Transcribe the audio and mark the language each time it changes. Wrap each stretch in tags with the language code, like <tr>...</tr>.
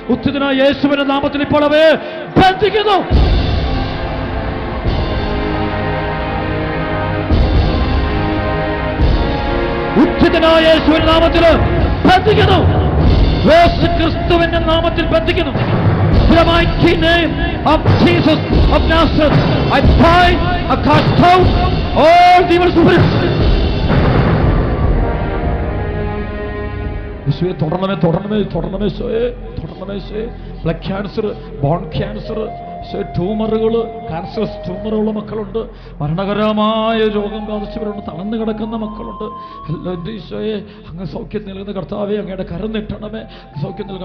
<ml>ഉത്തിതനായ യേശുവിന്റെ നാമത്തിൽ ഇപ്പോൾ അവയെ ബന്ധിക്കുന്നു. ഉത്തിതനായ യേശുവിന്റെ നാമത്തിൽ ബന്ധിക്കുന്നു. യേശു ക്രിസ്തുവിന്റെ നാമത്തിൽ ബന്ധിക്കുന്നു.</ml> <en>In the mighty name of Jesus of Nazareth, I bind, I cast out all evil spirits.</en> <ml>യേശുവേ തുടരണമേ, തുടരണമേ, തുടരണമേ, തുടരണമേ. Blood cancer, bone cancer, ട്യൂമറുകൾ, cancerous ട്യൂമറുള്ള മക്കളുണ്ട്. മരണകരമായ രോഗം ബാധിച്ചവരുണ്ട്. തളർന്നു കിടക്കുന്ന മക്കളുണ്ട്. എല്ലാം ഈശോയെ അങ്ങ് സൗഖ്യം നൽകുന്ന കർത്താവേ, അങ്ങയുടെ കരം നീട്ടണമേ, സൗഖ്യം നൽകുന്ന.</ml>